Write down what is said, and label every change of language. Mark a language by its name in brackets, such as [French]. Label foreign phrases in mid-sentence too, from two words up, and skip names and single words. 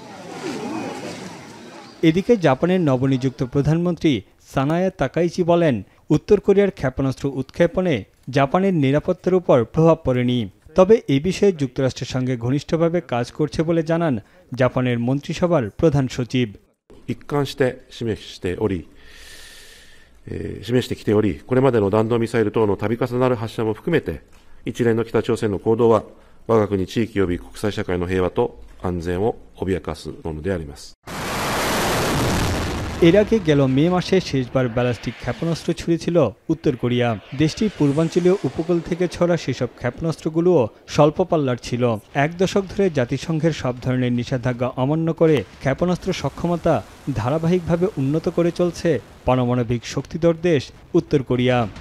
[Bangla] এদিকে জাপানের নবনিযুক্ত প্রধানমন্ত্রী সানায়ে তাকাইচি বলেন, উত্তর কোরিয়ার ক্ষেপণাস্ত্র উৎক্ষেপণে জাপানের নিরাপত্তার উপর প্রভাব পড়েনি। তবে এই বিষয়ে যুক্তরাষ্ট্রের সঙ্গে ঘনিষ্ঠভাবে কাজ করছে বলে জানান জাপানের মন্ত্রিসভার প্রধান সচিব। [Japanese] 一貫して示してきており、これまでの弾道ミサイル等の度重なる発射も含めて、一連の北朝鮮の行動は我が国地域及び国際社会の平和と安全を脅かすものであります。 [Bangla] এর আগে গেল মে মাসে শেষবার ব্যালিস্টিক ক্ষেপণাস্ত্র ছুড়েছিল উত্তর কোরিয়া। দেশটির পূর্বাঞ্চলীয় উপকূল থেকে ছড়া সেসব ক্ষেপণাস্ত্রগুলোও স্বল্প পাল্লার ছিল। এক দশক ধরে জাতিসংঘের সব ধরনের নিষেধাজ্ঞা অমান্য করে ক্ষেপণাস্ত্র সক্ষমতা ধারাবাহিকভাবে উন্নত করে চলছে পারমাণবিক শক্তিধর দেশ উত্তর কোরিয়া।